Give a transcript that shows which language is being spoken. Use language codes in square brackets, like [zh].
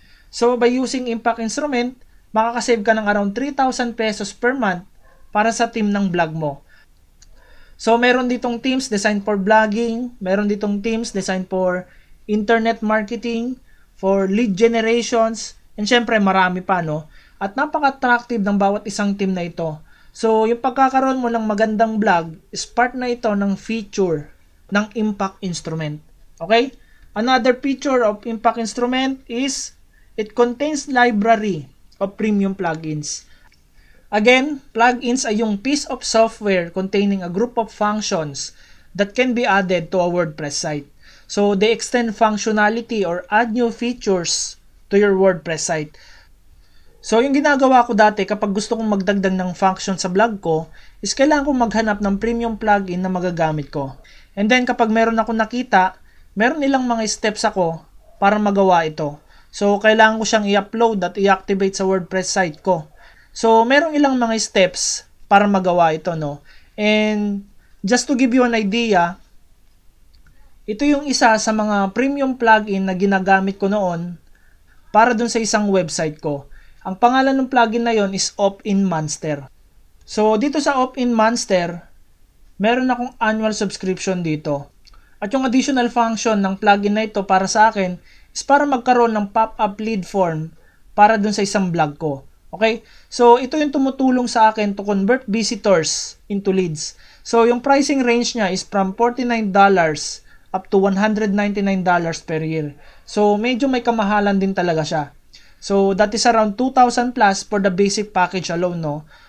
[tl] So, by using Impact Instrument, makakasave ka ng around 3,000 pesos per month para sa team ng vlog mo. [en] So, [tl] meron ditong [en] teams designed for vlogging, meron ditong teams designed for internet marketing, for lead generations, and syempre marami pa, no? [tl] At napaka-attractive ng bawat isang team na ito. So, yung pagkakaroon mo ng magandang vlog is part na ito ng feature ng Impact Instrument. Okay? [en] Another feature of Impact Instrument is it contains library of premium plugins. Again, [tl] plugins ay yung [en] piece of software containing a group of functions that can be added to a WordPress site. So, they extend functionality or add new features to your WordPress site. [tl] So, yung ginagawa ko dati kapag gusto kong magdagdag ng function sa blog ko is kailangan kong maghanap ng premium plugin na magagamit ko. And then, kapag meron ako nakita, meron ilang mga steps ako para magawa ito. So, kailangan ko siyang i-upload at i-activate sa WordPress site ko. So, merong ilang mga steps para magawa ito, no? And, [en] just to give you an idea, [tl] ito yung isa sa mga premium plugin na ginagamit ko noon para dun sa isang website ko. Ang pangalan ng plugin na yon is Opt-in Monster. So, dito sa Opt-in Monster, meron akong annual subscription dito. At yung additional function ng plugin na ito para sa akin is para magkaroon ng pop-up lead form para dun sa isang blog ko. Okay? So, ito yung tumutulong sa akin [en] to convert visitors into leads. [tl] So, yung pricing range niya is from $49 up to $199 per year. So, medyo may kamahalan din talaga siya. So, [en] that is around 2,000 plus for the basic package alone, [tl] no?